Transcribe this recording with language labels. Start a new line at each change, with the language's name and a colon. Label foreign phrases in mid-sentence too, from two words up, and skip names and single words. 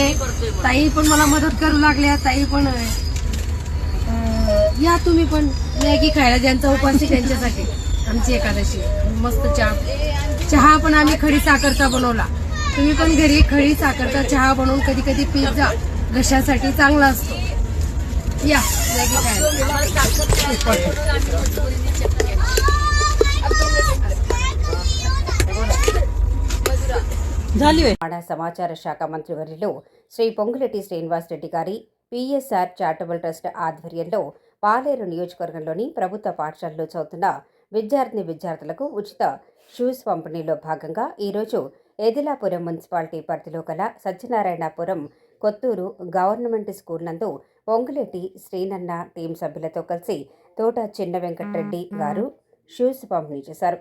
Marathi: ताई पण मला मदत करू लागल्या. ताई पण या तुम्ही पण मॅगी खायला, ज्यांचा उपास आहे त्यांच्यासाठी आमची एकादशी. मस्त चहा पण आम्ही खडी साखरचा बनवला. तुम्ही पण घरी खडी साखरचा चहा बनवून कधी कधी पीत जा, घशासाठी चांगला असतो. या मॅगी खायला.
Telugu: సమాచార శాఖ మంత్రివర్యులు శ్రీ పొంగులేటి శ్రీనివాసరెడ్డి గారి పిఎస్ఆర్ చారిటబుల్ ట్రస్ట్ ఆధ్వర్యంలో పాలేరు నియోజకవర్గంలోని ప్రభుత్వ పాఠశాలలో చదువుతున్న విద్యార్థులకు ఉచిత షూస్ పంపిణీలో భాగంగా ఈరోజు ఎదిలాపురం మున్సిపాలిటీ పరిధిలో గల సత్యనారాయణపురం కొత్తూరు
English: government school
Telugu: నందు పొంగులేటి శ్రీనన్న టీం సభ్యులతో కలిసి తోట చిన్న వెంకటరెడ్డి గారు షూస్ పంపిణీ చేశారు.